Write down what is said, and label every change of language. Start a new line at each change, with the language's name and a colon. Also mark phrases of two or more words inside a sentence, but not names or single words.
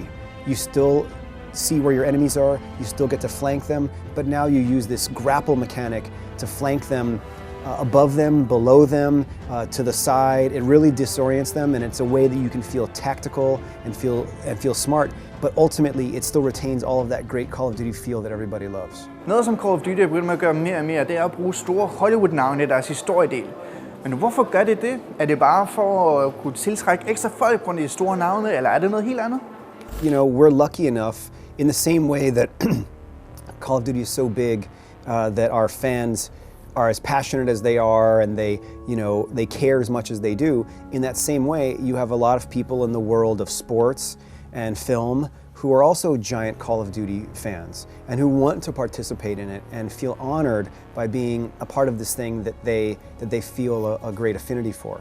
English: You still see where your enemies are, you still get to flank them, but now you use this grapple mechanic to flank them above them, below them, to the side. It really disorients them, and it's a way that you can feel tactical and feel smart, but ultimately it still retains all of that great Call of Duty feel that everybody loves.
Danish: Noget som Call of Duty er begyndt med at gøre mere og mere, det er at bruge store Hollywood-navne i deres historiedel. Men hvorfor gør det det? Er det bare for at kunne tiltrække ekstra folk på de store navne, eller er det noget helt andet?
English: You know, we're lucky enough in the same way that Call of Duty is so big that our fans are as passionate as they are, and they care as much as they do. In that same way, you have a lot of people in the world of sports and film who are also giant Call of Duty fans and who want to participate in it and feel honored by being a part of this thing that they feel a great affinity for.